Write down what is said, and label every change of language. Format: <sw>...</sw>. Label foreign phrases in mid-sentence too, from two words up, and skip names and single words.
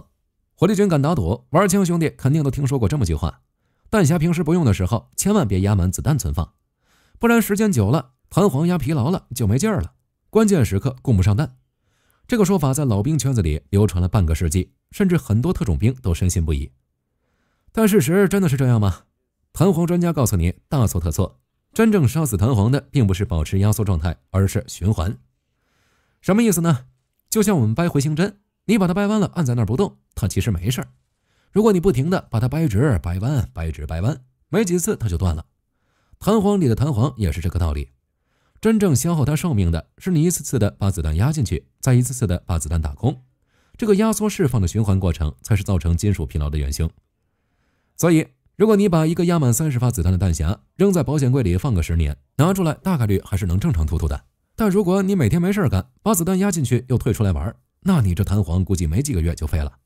<zh>火力軍敢打賭，玩槍兄弟肯定都聽說過這麼句話：彈匣平時不用的時候，千萬別壓滿子彈存放，不然時間久了，彈簧壓疲勞了就没勁兒了，關鍵時刻供不上彈。這個說法在老兵圈子裡流傳了半個世紀，甚至很多特種兵都深信不疑。但事實真的是這樣嗎？彈簧專家告訴你，大錯特錯。真正殺死彈簧的並不是保持壓縮狀態，而是循環。什麼意思呢？就像我們掰回形針，你把它掰彎了，按在那兒不動，它其實没事。如果你不停的把它掰直、掰彎、掰直、掰彎，沒幾次它就斷了。彈簧裡的彈簧也是這個道理。真正消耗它壽命的是你一次次的把子彈壓進去，再一次次的把子彈打空。這個壓縮釋放的循環過程才是造成金屬疲勞的元兇。所以如果你把一個壓滿30發子彈的彈匣扔在保險櫃裡放個10年，拿出来大概率還是能正常突突的。但如果你每天沒事幹，把子彈壓進去又退出來玩，那你這彈簧估計沒幾個月就廢了。</zh>